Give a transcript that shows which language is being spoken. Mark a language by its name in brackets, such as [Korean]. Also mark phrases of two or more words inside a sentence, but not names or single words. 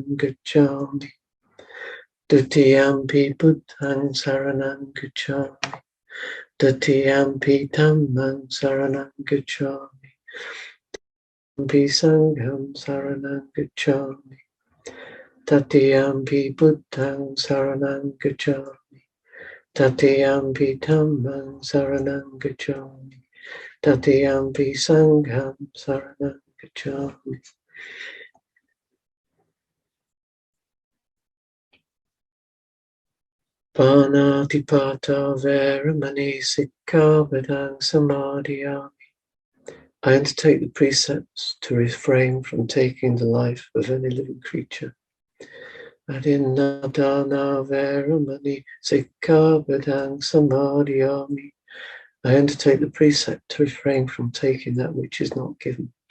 [Pali] gacchami, Dutiyampi Buddhang saranang gacchami, Dutiyampi Dhammang saranang gacchami, Dutiyampi Sangham saranang gacchami, Tatiyampi Buddhang saranang gacchami, Tatiyampi Dhammang saranang gacchami, Tatiyampi Sangham Saranam Gacchami. Panatipata Veramani Sikkhavadang Samadhiyami. [English] I undertake the precepts to refrain from taking the life of any living creature. [Pali] Adinadana Veramani Sikkhavadang Samadhiyami. [English] I undertake the precept to refrain from taking that which is not given.